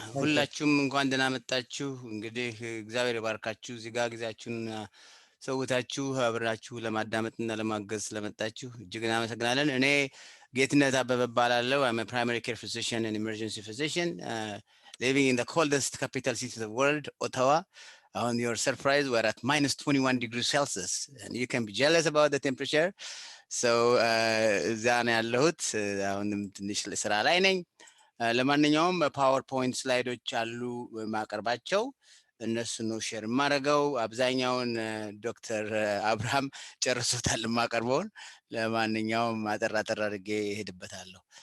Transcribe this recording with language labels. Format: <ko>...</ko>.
<am>ሁላችሁም እንኳን ደህና መጣችሁ። እንግዲህ እግዚአብሔር ይባርካችሁ። እዚህ ጋር ጊዜያችሁን ሰውታችሁ አብራችሁ ለማዳመጥና ለማገዝ ስለመጣችሁ እጅግ እናመሰግናለን። እኔ ጌትነት አበበ እባላለሁ።</am> <en>I'm a primary care physician and emergency physician living in the coldest capital city of the world, Ottawa. On your surprise, we're at minus 21 degrees Celsius, and you can be jealous about the temperature.</en> <am>So, እዛ ነው ያለሁት። አሁንም ትንሽ ስራ ላይ ነኝ። ለማንኛውም ፓወርፖይንት ስላይዶች አሉ ማቀርባቸው፣ እነሱ ነው ሼር የማደርገው። አብዛኛውን ዶክተር አብርሃም ጨርሶታል የማቀርበውን። ለማንኛውም አጠር አድርጌ እሄድበታለሁ።</am>